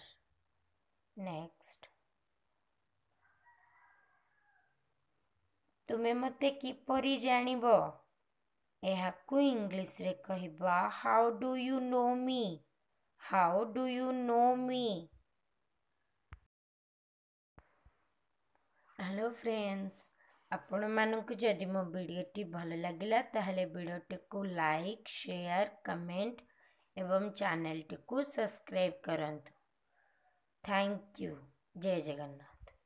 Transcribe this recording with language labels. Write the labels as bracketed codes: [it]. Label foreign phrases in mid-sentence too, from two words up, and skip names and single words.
[or] ନେକ୍ସଟ ତୁମେ ମୋତେ କିପରି ଜାଣିବ? ଏହାକୁ ଇଂଲିଶରେ କହିବା [en] how do you know me. how do you know me. hello friends, [or] ଆପଣ ମାନଙ୍କ ଯଦି ମୋ ଭିଡିଓଟି ଭଲ ଲାଗିଲା ତାହେଲେ ଭିଡିଓଟି କୁ [en] like share comment [or] ଏବଂ ଚ୍ୟାନେଲ ଟି କୁ ସବସ୍କ୍ରାଇବ କରନ୍ତୁ। [en] thank you. [or] ଜୟ ଜଗନ୍ନାଥ।